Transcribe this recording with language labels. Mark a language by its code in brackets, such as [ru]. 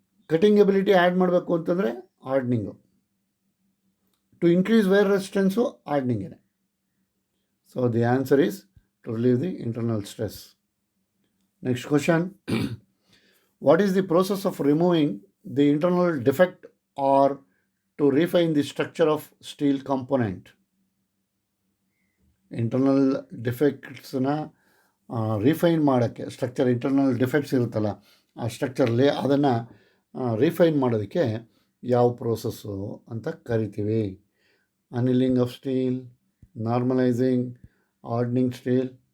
[en] cutting ability add [kn] ಮಾಡಬೇಕು ಅಂತಂದರೆ [en] Hardening. To increase wear resistance ಹಾರ್ಡ್ನಿಂಗೇ. So the answer is to relieve the internal stress. Next question. What is the process of removing the internal defect or to refine the structure of steel component? [kn] Internal ಡಿಫೆಕ್ಟ್ಸ್ನ refine ಮಾಡೋಕ್ಕೆ, structure internal defects ಇರುತ್ತಲ್ಲ ಆ ಸ್ಟ್ರಕ್ಚರಲ್ಲಿ ಅದನ್ನು refine ಮಾಡೋದಕ್ಕೆ ಯಾವ process ಅಂತ ಕರಿತೀವಿ? [en] Annealing of steel, normalising, hardening steel.